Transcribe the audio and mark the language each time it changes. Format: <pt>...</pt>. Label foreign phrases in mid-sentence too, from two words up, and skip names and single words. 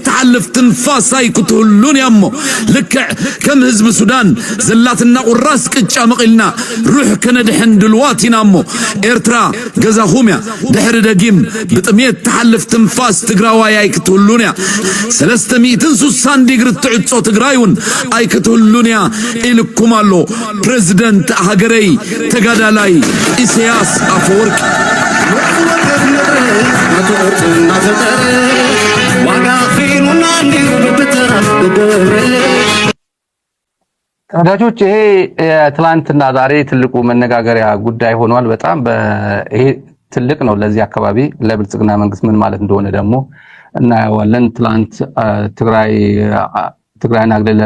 <ti>ተሓልፍ ትንፋሳይ ክትህሉን ያሞ ልክዕ ከም ህዝቢ ሱዳን ዘላትና ቁራስ ቅጫ መቒልና ሩሕ ከነድሕን ድልዋት ኢና እሞ ኤርትራ ገዛኹም ያ ድሕሪ ደጊም ብጥሜት ተሓልፍ ትንፋስ ትግራዋይ ክትህሉን ያ 360 ዲግሪ ትዕጾ ትግራይውን ኣይ ክትህሉን ያ ኢልኩም ኣሎ ፕሬዝዳንት ሃገረይ ተጋዳላይ ኢሳያስ አፈወርቂ።</ti> <am>ተወዳጆች ይሄ ትላንትና ዛሬ ትልቁ መነጋገሪያ ጉዳይ ሆኗል። በጣም ይሄ ትልቅ ነው ለዚህ አካባቢ ለብልጽግና መንግስት ምን ማለት እንደሆነ ደግሞ እናያለን። ትላንት ትግራይን አግለለን</am>